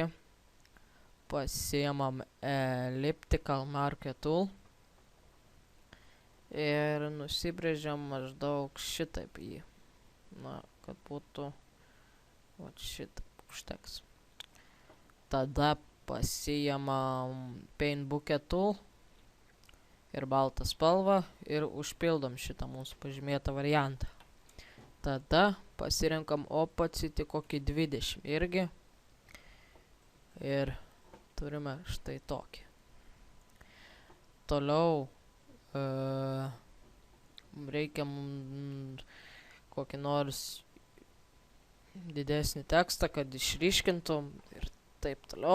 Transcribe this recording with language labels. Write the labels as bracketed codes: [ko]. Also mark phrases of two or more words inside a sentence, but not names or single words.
[lt] Pasiemam [en] elliptical marquee tool. [lt] Ir nusibrėžiam maždaug šitaip jį. Na, kad būtų šitaip užteks. Tada pasiemam [en] paint bucket tool [lt] ir baltą spalvą ir užpildom šitą mūsų pažymėtą variantą. Tada pasirenkam opacity kokį 20 irgi. Ir turime štai tokį. Toliau reikia kokį nors didesnį tekstą, kad išryškintum ir taip toliau.